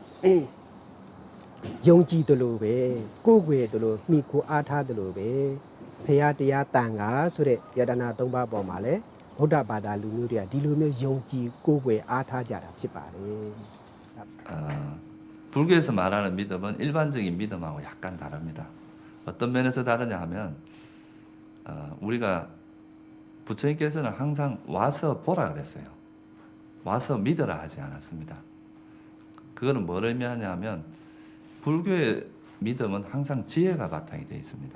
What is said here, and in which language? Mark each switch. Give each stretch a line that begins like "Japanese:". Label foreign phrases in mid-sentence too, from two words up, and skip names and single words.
Burmese: ယုံကြည်တယ်လို့ပဲကိုယ်ွယ်တယ်လို့မိကိုအားထားတယ်လို့ပဲဖရာတရားတန်ခါဆိုတဲ့ယတနာ၃ပါးပေါ်မှာလဲဗုဒ္ဓဘာသာလူမျိုးတွေကဒီလိုမျိုးယုံကြည်ကိုယ်ွယ်အားထားကြတာဖြစ်ပါတယ်
Korean: 불교에서 말하는 믿음은 일반적인 믿음하고 약간 다릅니다. 어떤 면에서 다르냐 하면 우리가 부처님께서는 항상 와서 보라 그랬어요. 와서 믿어라 하지 않았습니다. 그거는 뭘 의미하냐면 불교의 믿음은 항상 지혜가 바탕이 되어 있습니다.